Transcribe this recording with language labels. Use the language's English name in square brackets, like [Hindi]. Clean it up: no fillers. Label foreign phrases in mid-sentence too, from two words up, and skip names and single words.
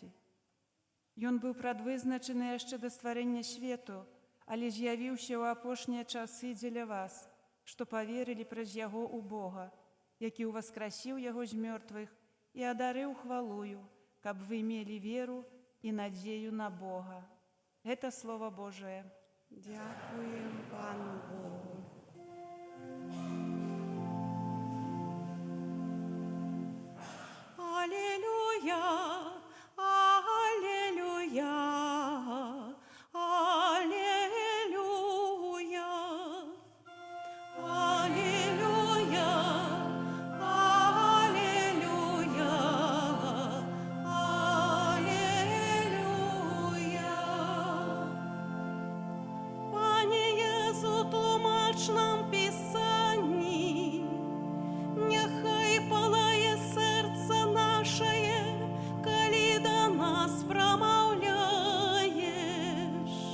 [Belarusian] Ён быў прадвызначаны яшчэ да стварэння свету, але з'явіўся ў апошнія часы дзеля вас, што паверылі праз яго ў Бога, які ўваскрасіў яго з мёртвых і адарыў хвалую, каб вы мелі веру і надзею на Бога. Гэта Слова Божае. [Ukrainian] Дякуем Пану Богу. Аллилуйя, аллилуйя, аллилуйя, аллилуйя, аллилуйя, аллилуйя. Пане Єзу, тлумач нам Писані, нехай палає серце наше, коли до нас промовляєш.